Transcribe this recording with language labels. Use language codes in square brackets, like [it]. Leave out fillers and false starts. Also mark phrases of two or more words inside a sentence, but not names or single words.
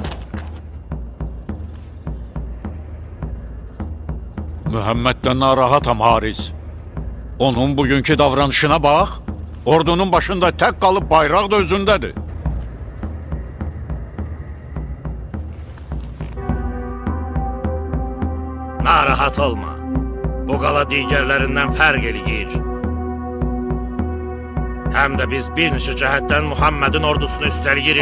[az] Muhammed'den narahatam Haris. [tr] Onun bugünkü davranışına bak. Ordunun başında tek kalıp bayraq da özündedir. [az] Narahat olma. Bu qala digərlərindən fərq eləyir. Həm də biz bir neçə cəhətdən Muhammedin ordusunu üstəliyirik.